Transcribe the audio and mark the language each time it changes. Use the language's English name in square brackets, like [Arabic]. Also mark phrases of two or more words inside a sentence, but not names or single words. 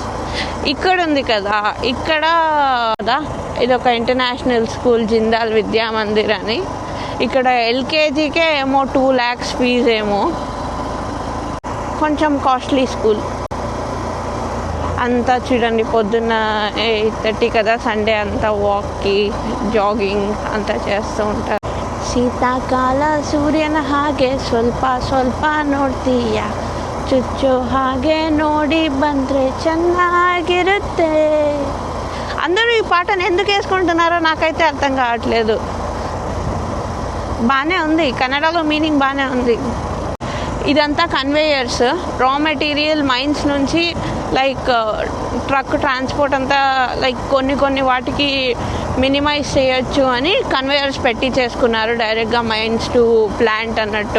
[Telugu] ఇక్కడ ఉంది కదా, ఇక్కడ ఇది ఒక [English] international school, [Telugu] జిందాల్ విద్యా మందిర్ అని. ఇక్కడ LKGకే ఏమో 2 lakhs ఫీజు ఏమో, కొంచెం [English] costly school. [Telugu] అంతా చూడండి, పొద్దున్న 8:30 కదా, సండే అంతా వాక్కి ಜಾಗಿಂಗ್ అంతా చేస్తూ ఉంటారు. [Kannada] ಶೀತಾಕಾಲ ಸೂರ್ಯನ ಹಾಗೆ ಸ್ವಲ್ಪ ಸ್ವಲ್ಪ ನೋಡ್ತೀಯ, ಚುಚ್ಚು ಹಾಗೆ ನೋಡಿ ಬಂದರೆ ಚೆನ್ನಾಗಿರುತ್ತೆ. [Telugu] అందరూ ఈ పాటను ఎందుకు వేసుకుంటున్నారో నాకైతే అర్థం కావట్లేదు. బాగానే ఉంది, కన్నడలో మీనింగ్ బాగానే ఉంది. ఇదంతా కన్వేయర్స్, [English] raw material [Telugu] మైన్స్ నుంచి [English] like truck transport [Telugu] అంతా లైక్ కొన్ని వాటికి మినిమైజ్ చేయొచ్చు అని కన్వేయర్స్ పెట్టి చేసుకున్నారు డైరెక్ట్గా [English] mines to plant [Telugu] అన్నట్టు.